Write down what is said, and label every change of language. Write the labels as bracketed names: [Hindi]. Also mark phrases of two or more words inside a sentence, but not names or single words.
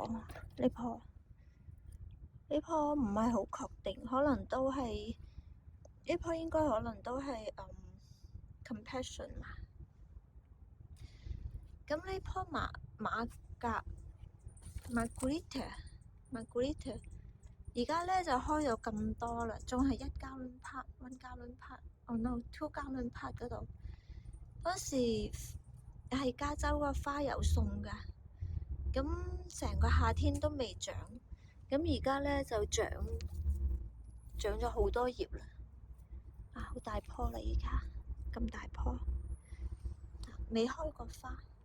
[Cantonese] 呢棵唔係好確定，可能都係呢棵應該可能都係Compassion 嘛。咁呢棵Margarita而家咧就開咗咁多啦，仲係 [English] 1 gallon pot，1 gallon pot，oh no，2 gallon pot [Cantonese] 嗰度。當時係加州個花友送㗎，咁成個夏天都未長，咁而家咧就長咗好多葉啦，好大棵啦！而家咁大棵，未開過花。